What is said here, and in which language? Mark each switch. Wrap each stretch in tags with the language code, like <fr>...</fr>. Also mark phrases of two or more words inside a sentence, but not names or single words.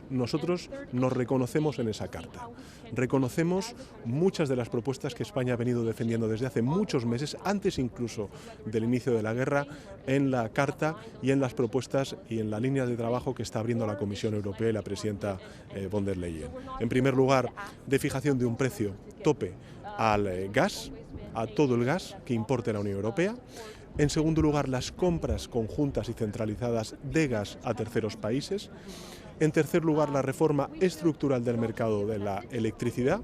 <es>Nosotros nos reconocemos en esa carta. Reconocemos muchas de las propuestas que España ha venido defendiendo desde hace muchos meses, antes incluso del inicio de la guerra, en la carta y en las propuestas y en la línea de trabajo que está abriendo la Comisión Europea y la presidenta von der Leyen. En primer lugar, de fijación de un precio tope al gas, a todo el gas que importe la Unión Europea. En segundo lugar, las compras conjuntas y centralizadas de gas a terceros países. En tercer lugar, la reforma estructural del mercado de la electricidad.</es>